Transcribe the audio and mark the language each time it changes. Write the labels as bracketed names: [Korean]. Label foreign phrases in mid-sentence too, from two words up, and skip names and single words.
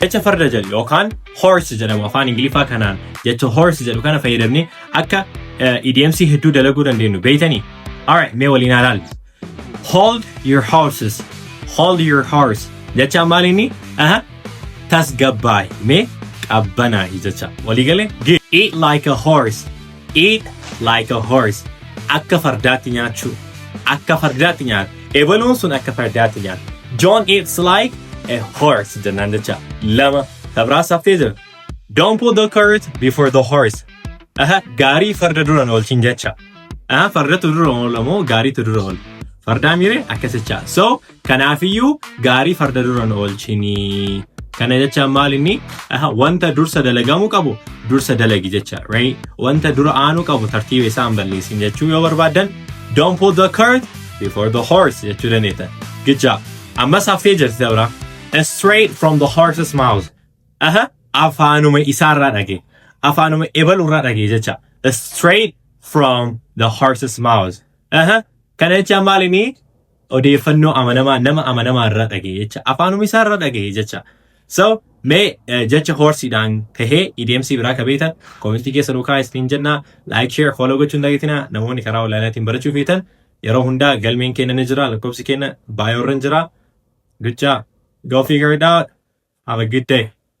[Oromo] jecha farda jedhu yookaan horse jedhamu afaan Ingiliffaa kanaan jecha horse jedhu kana fayyadamnee akka idioms hedduu dalaguu dandeenyu beeytanii. Alright, mee waliin ilaallu. [English] Hold your horses. Hold your horse. [Oromo] Jecha maalini? Tasgabbaay. Mee qabbanaa'i jecha. Walii galee? [English] Eat like a horse. Eat like a horse. [Oromo] Akka fardaatti nyaachuu. Akka fardaatti nyaatu. Ebaluun sun akka fardaatti nyaatu. [English] John eats like a horse [Oromo] jennaan jecha. Lama. Tabraa saftee jira. [English] Don't put the cart before the horse. [Oromo] Gaarii farda duraan oolchin jecha. Fardatu dura oolamoo gaariitu dura oolu. Fardaa mire akkasicha. So kanaafiyyuu gaarii farda duraan oolchini. Kana jecha maalinni wanta dursa dalagamu qabu dursa dalagi jecha, right? Wanta dura aanu qabu tartiiba isaa hin balleessin jechuu yoo barbaadan [English] don't put the cart before the horse [Oromo] jechuu dandeetta. [English] Good job. [Oromo] Ammas haftee jirti dabra. [English] Straight from the horse's mouth. [Oromo] Afaanuma isaarraa dhage. Afaanuma ebalurraa dhage jecha. [English] Straight from the horse's mouth. [Oromo] Kana jecha maalinni odeeffannoo amanamaa nama amanamaa irraa dhage jecha. Afaanuma isaarraa dhage jecha. So, mee jecha horsiidhaan tahee idioms biraa kabeetan koomenti keessa nuukaa isiniin jenna. [English] Like, share, follow [Oromo] gochuun dhageetina. Namoonni karaa olaanaatiin barachuu feetan yeroo hundaa galmeen keenya ni jira, lakkoofsi keenya baay'oorra jira. [English] Good job. Go figure it out. Have a good day.